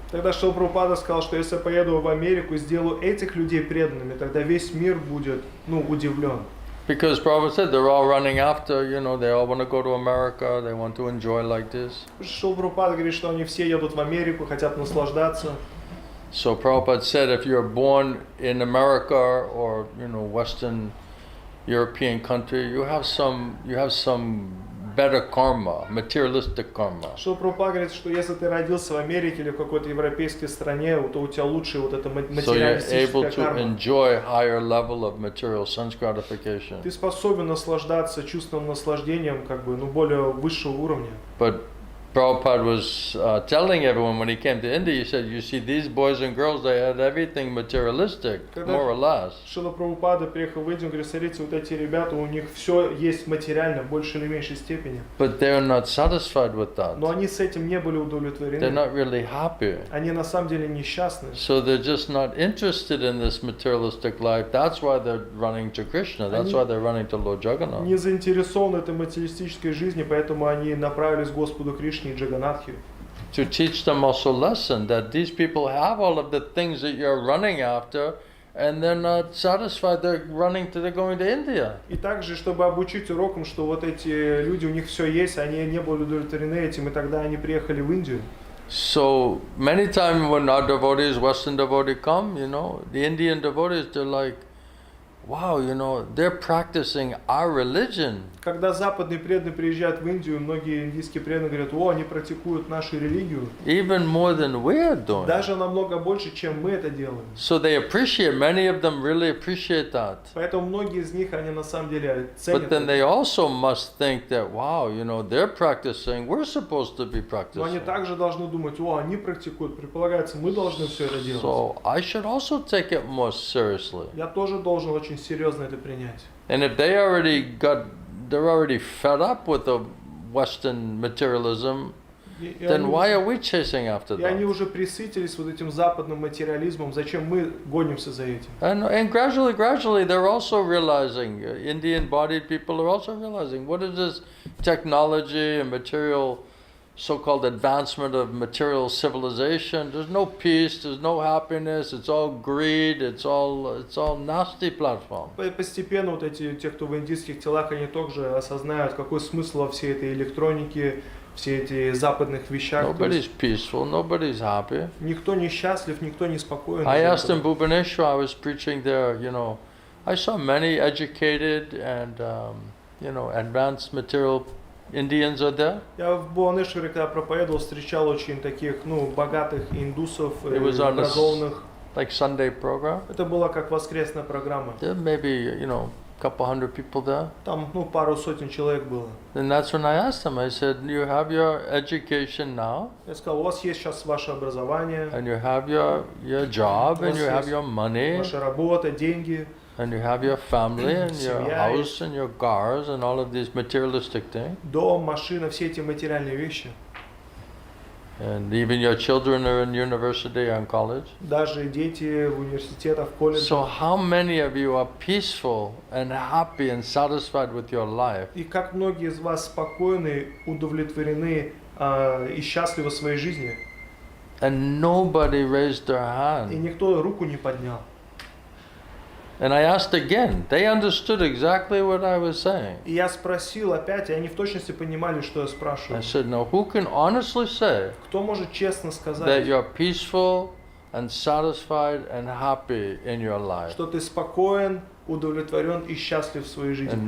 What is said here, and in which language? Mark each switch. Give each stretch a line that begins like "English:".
Russian: Тогда Шрила Прабхупада сказал, что если я поеду в Америку и сделаю этих людей преданными, тогда весь мир будет, удивлен.
English: Because Prabhupada said they're all running after, they all want to go to America, they want to enjoy like this.
Russian: Шрила Прабхупада говорит, что они все едут в Америку, хотят наслаждаться.
English: So Prabhupada said if you're born in America or, Western European country, you have some better karma, materialistic karma.
Russian: Шрила Прабхупада говорит, что если ты родился в Америке или в какой-то европейской стране, то у тебя лучше вот эта
English: So you're
Russian: материалистическая
English: able to
Russian: карма.
English: enjoy higher level of material sense gratification.
Russian: Ты способен наслаждаться чувственным наслаждением, более высшего уровня.
English: But Prabhupada was telling everyone when he came to India, he said, you see these boys and girls, they had everything materialistic, more or less.
Russian: Шрила Прабхупада приехал в Индию, он говорит, смотрите, вот эти ребята, у них все есть материально, в большей или меньшей степени.
English: But they're not satisfied with that.
Russian: Но они с этим не были удовлетворены.
English: They're not really happy.
Russian: Они на самом деле несчастны.
English: So they're just not interested in this materialistic life. That's why they're running to Krishna. That's why they're running to Lord Jagannath.
Russian: Не заинтересованы этой материалистической жизни, поэтому они направились к Господу Кришне и Джаганатхе.
English: To teach them also lesson that these people have all of the things that you're running after, and they're not satisfied. They're going to India.
Russian: И также, чтобы обучить урокам, что вот эти люди, у них все есть, они не были удовлетворены этим, и тогда они приехали в Индию.
English: So many times when our devotees, Western devotees come, the Indian devotees, they're like, wow, they're practicing our religion.
Russian: Когда западные преданные приезжают в Индию, многие индийские преданные говорят, о, они практикуют нашу религию.
English: Even more than we're doing.
Russian: Даже намного больше, чем мы это делаем.
English: So they appreciate, many of them really appreciate that.
Russian: Поэтому многие из них, они на самом деле ценят.
English: But then they also must think that, wow, they're practicing, we're supposed to be practicing.
Russian: Но они также должны думать, о, они практикуют, предполагается, мы должны все это делать.
English: So I should also take it more seriously.
Russian: Я тоже должен очень серьезно это принять.
English: And if they're already fed up with the Western materialism, then why are we chasing after
Russian: И они уже присытились вот этим западным материализмом, зачем мы гонимся за этим?
English: And gradually they're also realizing, Indian-bodied people are also realizing, what is this technology and material, so-called advancement of material civilization? There's no peace, there's no happiness, it's all greed, it's all nasty platform.
Russian: Постепенно вот эти, те, кто в индийских телах, они тоже осознают, какой смысл во всей этой электронике, все эти западных вещах.
English: Nobody's peaceful, nobody's happy.
Russian: Никто не счастлив, никто не спокоен.
English: I asked in Bhubaneswar, I was preaching there, I saw many educated and, advanced material Indians are there.
Russian: Я в Бхуванешваре, когда проповедовал, встречал очень таких, богатых индусов,
English: It was on
Russian: образованных.
English: like Sunday program.
Russian: Это была как воскресная программа.
English: There may be, couple hundred people there.
Russian: Там, пару сотен человек было.
English: And that's when I asked them, I said, you have your education now,
Russian: Я сказал, у вас есть сейчас ваше образование,
English: and you have your job, and you have your money,
Russian: ваша работа, деньги,
English: and you have your family, and your
Russian: Семья
English: house, and your cars, and all of these materialistic things.
Russian: дом, машина, все эти материальные вещи.
English: And even your children are in university and college.
Russian: Даже дети в университетах, в колледжах.
English: So how many of you are peaceful and happy and satisfied with your life?
Russian: И как многие из вас спокойны, удовлетворены и счастливы в своей жизни.
English: And nobody raised their
Russian: И
English: hand.
Russian: никто руку не поднял.
English: And I asked again. They understood exactly what I was saying.
Russian: И я спросил опять, и они в точности понимали, что я
English: I
Russian: спрашиваю.
English: said, now who can honestly say
Russian: Кто может честно
English: that
Russian: сказать,
English: you're peaceful and satisfied and happy in your life?
Russian: что ты спокоен, удовлетворен и счастлив в своей жизни?